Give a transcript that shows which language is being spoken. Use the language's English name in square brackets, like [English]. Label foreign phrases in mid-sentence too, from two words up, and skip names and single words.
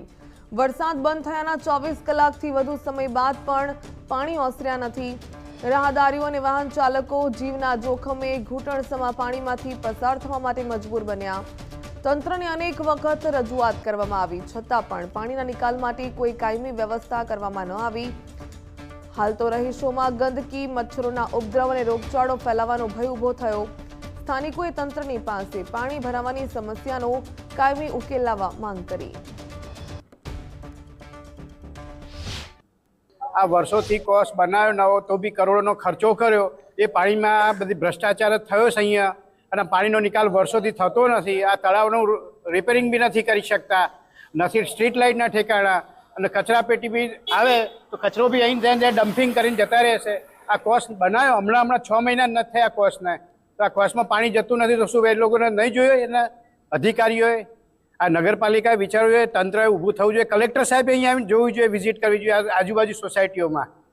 [Gujarati] વરસાદ બંધ થયાના 24 કલાકથી વધુ સમય બાદ પણ પાણી ઓસર્યા નથી। રાહદારીઓ અને વાહન ચાલકો જીવના જોખમે ઘૂંટણસમા પાણીમાંથી પસાર થવા માટે મજબૂર બન્યા। તંત્રને અનેક વખત રજૂઆત કરવામાં આવી, છતાં પણ પાણીના નિકાલ માટે કોઈ કાયમી વ્યવસ્થા કરવામાં ન આવી। હાલ તો રહીશોં ગંદકી, મચ્છરોં ઉપદ્રવ ઔર રોગચાળો ફેલાવાનો ભય ઊભો થયો। સ્થાનિકોએ તંત્રની પાસે પાણી ભરાવાની સમસ્યાનો કાયમી ઉકેલ લાવવા માંગ કરી। આ વર્ષોથી કોર્સ બનાવ્યો નવો તો બી કરોડોનો ખર્ચો કર્યો। એ પાણીમાં બધી ભ્રષ્ટાચાર થયો છે અહીંયા અને પાણીનો નિકાલ વર્ષોથી થતો નથી। આ તળાવનું રિપેરિંગ બી નથી કરી શકતા, નથી સ્ટ્રીટ લાઇટના ઠેકાણા અને કચરા પેટી બી આવે તો કચરો બી અહીં ત્યાં ડમ્પિંગ કરીને જતા રહેશે। આ કોર્સ બનાવ્યો હમણાં 6 મહિના નથી થયા કોર્સને, તો આ કોર્સમાં પાણી જતું નથી, તો શું એ લોકોને નહીં જોયું? એના અધિકારીઓએ, આ નગરપાલિકાએ વિચારવું જોઈએ, તંત્રએ ઊભું થવું જોઈએ, કલેક્ટર સાહેબે અહીંયા આવીને જોવું જોઈએ, વિઝિટ કરવી જોઈએ આજુબાજુ સોસાયટીઓમાં।